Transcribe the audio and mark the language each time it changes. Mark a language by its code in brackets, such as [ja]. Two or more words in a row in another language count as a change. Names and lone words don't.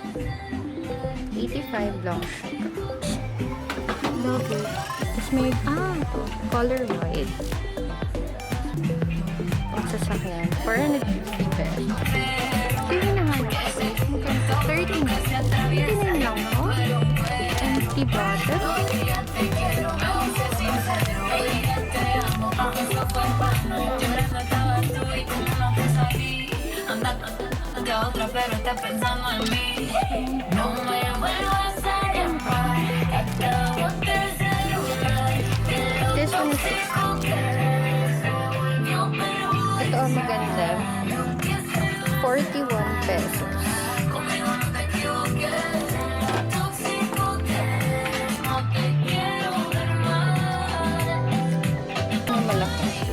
[tl] 85 lang siya. [en] Love it. [tl] Tapos may, [en] color white. [tl] Ang sasakyan. 450 pesos. Ito yung hinahanap ko. 39. 39 lang, no? [en] Empty bottle. [es] Otra pero está pensando en mí. No me vuelvo a llamar. [en] This one is 60. [tl] Ito ang maganda. 41 pesos. Ito ang malaki.